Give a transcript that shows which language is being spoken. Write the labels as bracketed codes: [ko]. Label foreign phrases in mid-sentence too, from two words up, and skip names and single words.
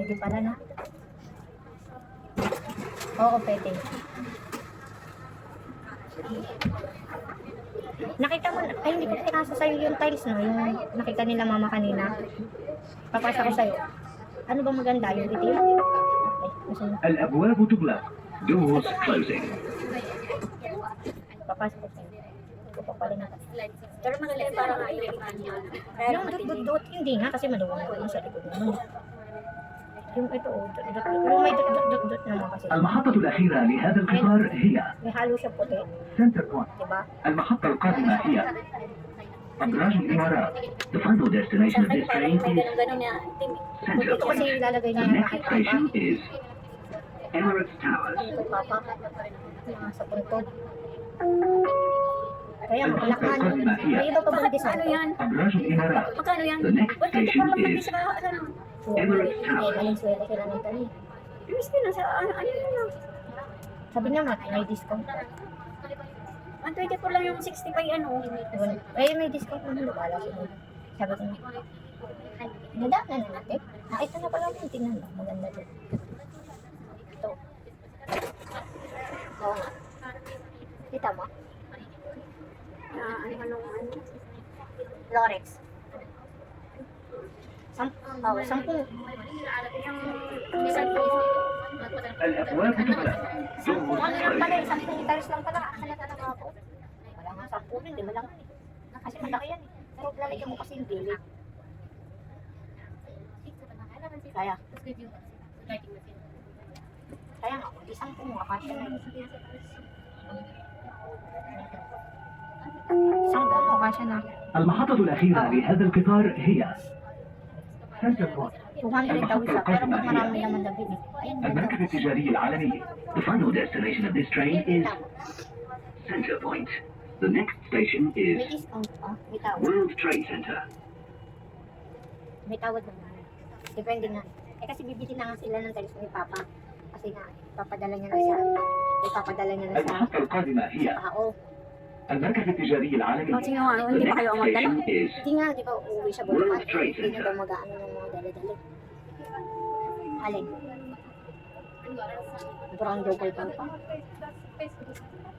[tl] Pwede pala na. Oo, pwede. Nakita mo, ay hindi ko pinasa sa'yo yung tiles, no? Yung nakita nila Mama kanina. Papasa ko sa'yo. Ano ba maganda? Yung itim? Ay, masan na? [ar] الأبواب تغلق. [en] Doors closing. [tl] Papasa ko sa'yo. Papapalin natin. Pero maganda yung parang nakikita niya. Yung dot-dot-dot, hindi nga kasi maluwang ko yung sa likod naman. Yung ito, dot-dot. Yung may dot-dot-dot naman kasi. [ar] المحطة الأخيرة لهذا القطار هي [tl] May halo siya puti. [ar] سنتر بوينت. [tl] Diba? [ar] المحطة القادمة هي أبراج الإمارات. [en] The final destination of this train is Central [tl] Ito kasi [en] Point. [tl] ilalagay [en] The [tl] niya [en] next [tl] kahit [en] station [tl] papa. [en] is Emirates Towers. [tl] Ito papa. Sa puntod. Kaya malakman. May iba pa bang design? Ano yan? [ar] أبراج الإمارات. [tl] Magkano yan? [en] The next station is Emirates Towers. [tl] Maling sila ng tali. Miskin na sa ano yun lang. Sabi niya may discount. 124 lang yung 65 ano. Ay, may discount naman wala siya. Sabi ko na. Nadaanan na natin. Ito na pala yung tingnan mo. Maganda din. Ito. Oo nga. Kita mo? Ano? Lorex. 10. [ar] الأبواب تغلق. [en] Doors [tl] Ano lang pala, [en] closing. [tl] 10 liters lang pala. Halata na ako. Wala nga 10 din, di ba lang? Kasi malaki yan eh. Pero lalagyan mo kasi yung bilig. Kaya. Kaya nga, isang punga kasi na yun. Isang punga kasi na. [ar] المحطة الأخيرة لهذا القطار هي سنتر بوينت. [tl] 200 daw isa, pero mas marami naman na bilig. [ar] المركز التجاري العالمي. [en] The final destination of this train is Center Point. The next station [tl] May [en] is [tl] discount pa, may tawad. [en] World Trade Center. [tl] May tawad naman. Depende nga. Eh kasi bibili na nga sila ng talis ni Papa. Kasi nga, ipapadala niya na sa [ar] المحطة القادمة هي [tl] tao. [ar] المركز التجاري العالمي. [tl] Kasi nga, [en] The [tl] hindi pa [en] next [tl] kayo ang magdala. [en] station is [tl] Hindi nga, di ba uuwi siya [en] World [tl] bukas? [en] Trade [tl] Hindi na [en] Center. [tl] daw mag-ano ng mga dala-dala. Alin? Brown double pa.